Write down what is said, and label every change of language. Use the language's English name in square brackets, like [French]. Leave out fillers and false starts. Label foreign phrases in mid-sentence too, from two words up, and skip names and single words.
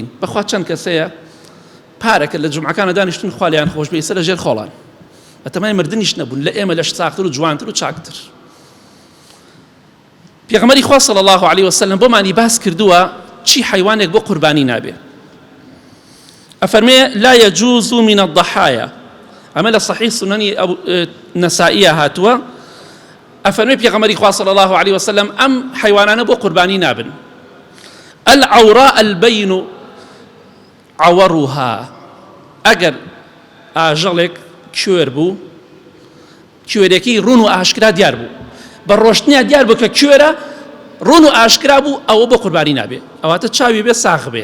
[Central Kurdish] بەخوا چەند کەسەیە پارەکە لە جومعەکانە دانیشتون خوا لیان خۆش بێ، ئێستا لە ژێر خۆڵان، بەتەمای مردنیش نەبوون، لە ئێمە لەش چاکتر و جوانتر و چاکتر. پێغەمبەری خوا [Arabic] صلی الله علیه وسلم [Central Kurdish] بۆمانی باس کردووە چی حیوانێک بۆ قوربانی نابێ. [Arabic] ئەفەرمێ لا يجوز من الضحايا، [Central Kurdish] ئەمە لە صحیح سنەنی نەسائیە هاتووە. ئەفەرمێ پێغەمبەری خوا [Arabic] صلی الله علیه وسلم [Central Kurdish] ئەم حیوانانە بۆ قوربانی نابن. [Arabic] العوراء البين عورها، [Central Kurdish] ئەگەر ئاژەڵێک کوێر بوو، کوێرێکی ڕون و ئاشکرا دیار بوو، بە ڕۆشتنیا دیار بوو کە کوێرە، ڕون و ئاشکرا بوو، ئەوە بۆ قوربانی نابێ، ئەواتە چاوی بێ ساغ بێ.